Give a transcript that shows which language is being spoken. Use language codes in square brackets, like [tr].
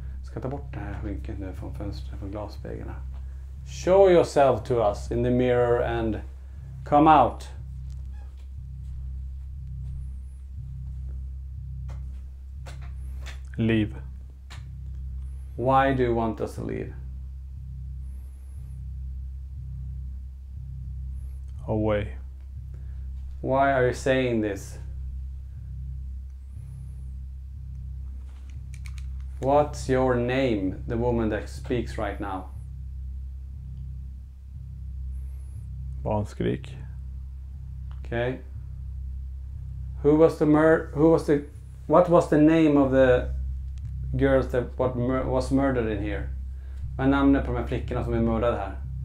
[sv] Jag ska ta bort det här skynket nu från fönstret, från glasspegeln här. [en] Show yourself to us in the mirror and come out. Leave. Why do you want us to leave? Away. Why are you saying this? What's your name, the woman that speaks right now? [sv] Barnskrik. [en] Okay. What was the name of the girls that was murdered in here? [sv] Vad är namnet på de här flickorna som är mördade här?